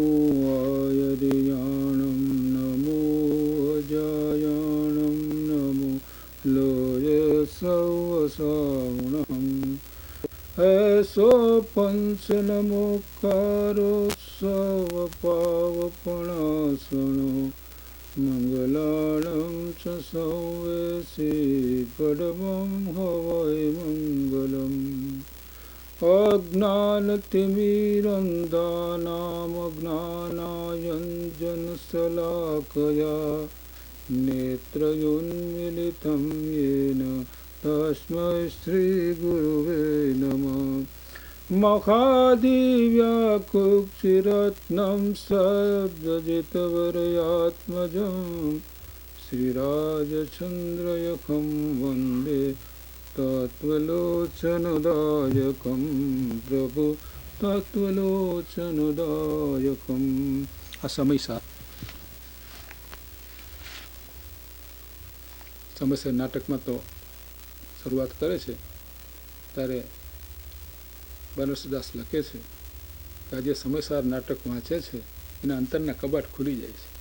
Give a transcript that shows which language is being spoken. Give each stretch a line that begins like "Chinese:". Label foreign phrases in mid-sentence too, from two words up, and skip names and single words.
Prakrit languages: આયર્યાણં નમો અજાયાણં નમો લોય સૌસાવણં એસો પંચ નમોકારો સવ પાવપણાસણો મંગલાણં ચ સૌવેસી પરમં હવૈ મંગલમ
Sanskrit: અજ્ઞાનતિમિરંધાનામજ્ઞાનાયञ्जनशलाकया नेत्रयोन्मिलितं येन तस्मै श्रीगुरुवे नमः महादिव्याकुक्षिरत्नं शब्दजितवरयात्मजं श्रीराजचन्द्रयखं वन्दे तत्त्वलोचनदायकं प्रभु तत्त्वलोचनदायकं।
Gujarati: આ સમયસર નાટકમાં તો શરૂઆત કરે છે ત્યારે બનારસદાસ લખે છે કે આજે સમયસર નાટક વાંચે છે એના અંતરના કબાટ ખુલી જાય છે.